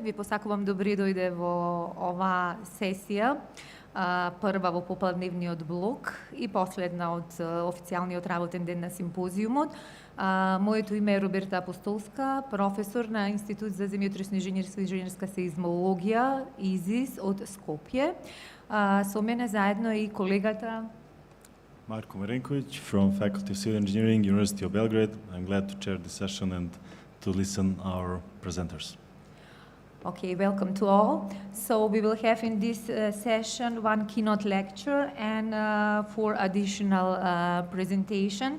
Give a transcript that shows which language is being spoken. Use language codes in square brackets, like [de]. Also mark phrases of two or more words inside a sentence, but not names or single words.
[mk] Ви посакувам добри дојде во оваа сесија, прва во попладневниот блок и последна од официјалниот работен ден на симпозиумот. Моето име е Роберта Апостолска, професор на Институт за земјотресно инженерство и инженерска сеизмологија ИЗИС од Скопје. Со мене заедно и колегата [en] Marko Marenković from Faculty of Civil Engineering, University of Belgrade. I'm glad to chair this session and to listen our presenters. Okay, welcome to all. So we will have in this session one keynote lecture and 4 additional presentation.